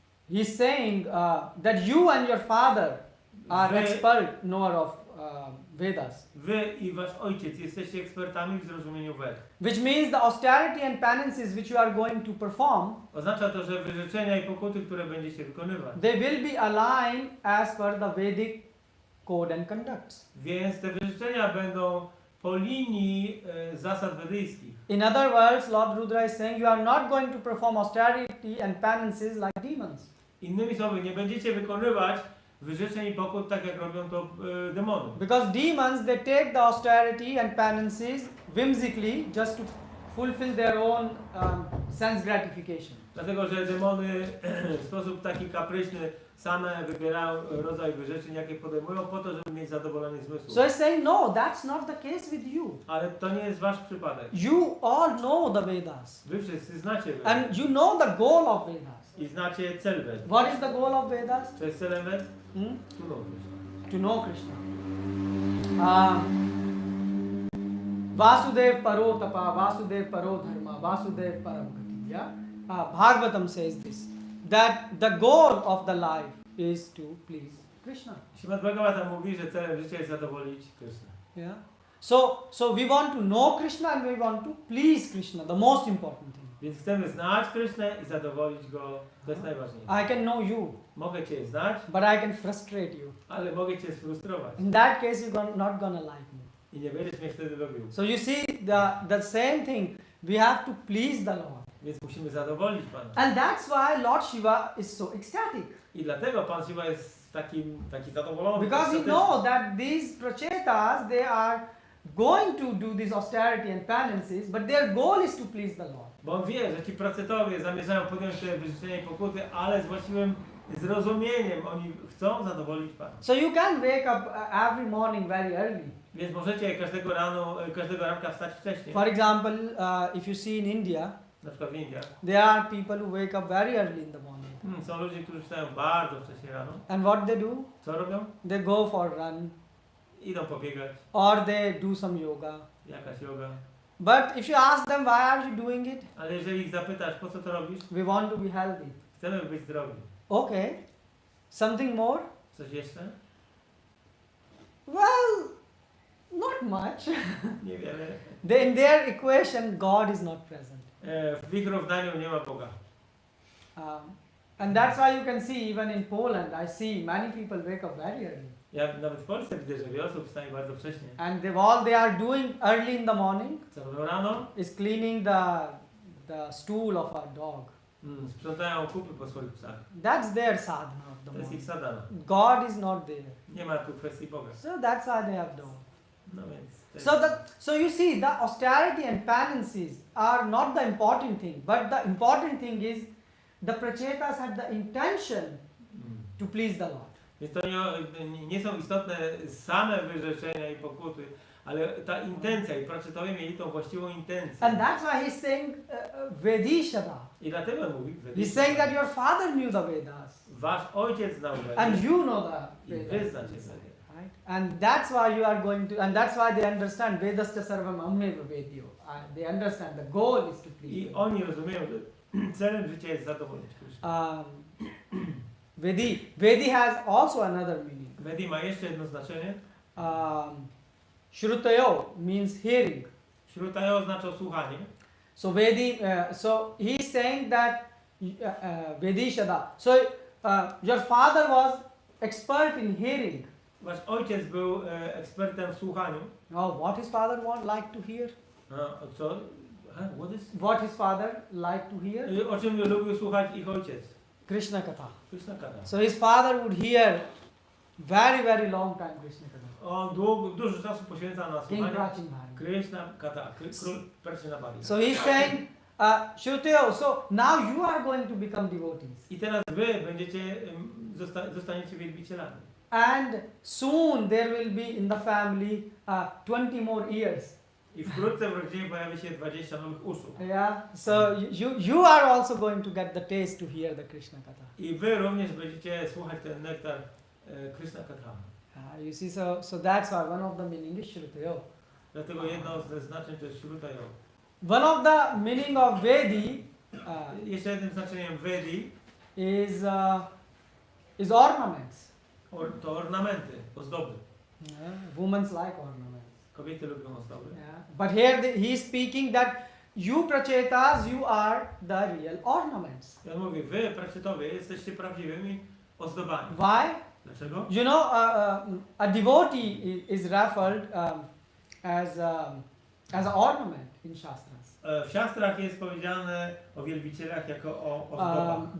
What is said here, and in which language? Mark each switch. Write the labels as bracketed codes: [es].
[en] He's saying that you and your father are expert knower of Vedas. [pl] Wy i wasz ojciec jesteście ekspertami w zrozumieniu Ved. [en] Which means the austerity and penances which you are going to perform, [pl] Oznacza to, że wyrzeczenia i pokuty, które będziecie wykonywać, [en] they will be aligned as per the Vedic code and conducts. [pl] więc te wyrzeczenia będą po linii zasad wedyjskich. [en] In other words, Lord Rudra is saying you are not going to perform austerity and penances like demons. [pl] Innymi słowy, nie będziecie wykonywać wyrzeczeń i pokut tak, jak robią to demony. [en] Because demons, they take the austerity and penances whimsically just to fulfill their own sense gratification. [pl] Dlatego, że demony w sposób taki kapryśny same wybierają rodzaj wyrzeczeń, jakie podejmują po to, żeby mieć zadowolenie zmysłu. [en] So he's saying, no, that's not the case with you. [pl] Ale to nie jest wasz przypadek. [en] You all know the Vedas. [pl] Wy wszyscy znacie Vedy. [en] And you know the goal of Vedas. [pl] I znacie cel Ved. [en] What is the goal of Vedas? [pl] Co jest celem Ved? Hmm? [en] Tu know. To know Krishna. [sa] Vasudev paro tapa, Vasudev paro dharma, Vasudev param gati. [en] Yeah? Bhagavatam says this, that the goal of the life is to please Krishna. [pl] Śrimad Bhagavatam mówi, że celem życia jest zadowolić Krishna. [en] Yeah. So we want to know Krishna and we want to please Krishna, the most important thing. [pl] Więc chcemy znać Krishnę i zadowolić Go. To jest najważniejsze. [en] I can know you, [pl] Mogę Cię znać, [en] but I can frustrate you. [pl] ale mogę Cię sfrustrować. [en] In that case, you're not gonna like me. [pl] I nie będziesz mnie wtedy lubił. [en] So you see, the same thing, we have to please the Lord. [pl] Więc musimy zadowolić Pana. [en] And that's why Lord Shiva is so ecstatic. [pl] I dlatego Pan Shiva jest taki zadowolony. [en] Because he knows that these prachetas, they are going to do this austerity and penances, but their goal is to please the Lord. [pl] Bo on wie, że ci pracetowie zamierzają podjąć te wyrzeczenia i pokuty, ale z właściwym zrozumieniem oni chcą zadowolić Pana. [en] So you can wake up every morning very early. [pl] Więc możecie każdego ranka wstać wcześniej. [en] For example, if you see in India, [pl] Na przykład w Indiach. [en] there are people who wake up very early in the morning. [pl] Są ludzie, którzy wstają bardzo wcześnie rano. [en] And what they do? [pl] Co robią? [en] They go for a run, [pl] Idą pobiegać, [en] or they do some yoga. [pl] jakaś yoga. [en] But if you ask them why are you doing it, [pl] Ale jeżeli ich zapytasz, po co to robisz? [en] we want to be healthy. [pl] Chcemy być zdrowi. [en] Okay. Something more? [pl] Coś jeszcze? [en] Well, not much. [pl] Niewiele. [en] In their equation, God is not present. [pl] W ich równaniu nie ma Boga. [en] And that's why you can see even in Poland, I see many people wake up very early. [pl] Ja nawet w Polsce widzę, że wiele osób wstaje bardzo wcześnie. [en] And all they are doing early in the morning [pl] Co robią rano? [en] is cleaning the stool of a dog. [pl] Sprzątają kupy po swoich psach. [en] That's their sadhana of the [pl] To jest ich [en] morning. [pl] sadhana. [en] God is not there. [pl] Nie ma tu kwestii Boga. [en] So that's why they have done. [pl] No więc... [en] So you see, the austerity and penances are not the important thing, but the important thing is the prachetas had the intention to please the Lord. [pl] Więc to nie są istotne same wyrzeczenia i pokuty, ale ta intencja i praczytowie mieli tą właściwą intencję. [en] And that's why he's saying Vedishada. [pl] I dlatego on mówi, [en] He's saying that your father knew the Vedas. [pl] wasz ojciec znał Wedy [en] And you know the [pl] i wy [en] Vedas. [pl] znacie Wedy. [en] Right? And that's why you are going to, and that's why they understand [sa] Vedasta Sarvam Ammeva Vedyo. [en] They understand the goal is to please [pl] I [en] Him. [pl] oni rozumieją, że celem życia jest zadowolić Krishna. [en] Vedi has also another meaning. [pl] Vedi ma jeszcze jedno znaczenie. [en] Shrutayo means hearing. [pl] Śrutaja oznacza słuchanie. [en] So Vedi, so he's saying that Vedishada. So your father was expert in hearing. [pl] Wasz ojciec był ekspertem w słuchaniu. [en] Now, what his father like to hear? [pl] Co? [en] What his father like to hear? [pl] O czym lubił słuchać ich ojciec? [en] Krishna Katha. [pl] Krishna Katha. [en] So his father would hear very long time Krishna Katha. [pl] On dużo czasu poświęca na [en] King [pl] słuchanie [en] Prachin Bhari. [pl] Krishna Katha, król Prachin Bhari. [en] So he's saying, Shrutayo, so now you are going to become devotees. [pl] I teraz wy będziecie, zostaniecie wielbicielami. [en] And soon there will be in the family 20 more ears. [pl] I wkrótce w rodzinie pojawi się 20 nowych uszu. [en] Yeah. So you are also going to get the taste to hear the Krishna Katha. [pl] I wy również będziecie słuchać ten nektar Krishna Katha. [en] You see, so that's why one of the meaning is Shrutayo. [pl] Dlatego jedno ze znaczeń to jest Shrutayo. [en] One of the meaning of Vedi [pl] Jeszcze jednym znaczeniem Vedi [en] is ornaments. [pl] To ornamenty, ozdoby. [en] Women's like ornaments. [pl] Kobiety lubią ozdoby. [en] But here he is speaking that you prachetas, you are the real ornaments. [pl] Ja mówię, wy, praczytowie, jesteście prawdziwymi ozdobami. [en] Why? [pl] Dlaczego? [en] You know, a devotee is referred as an ornament in Shastras. [pl] W siastrach jest powiedziane o wielbicielach jako o ozdobach.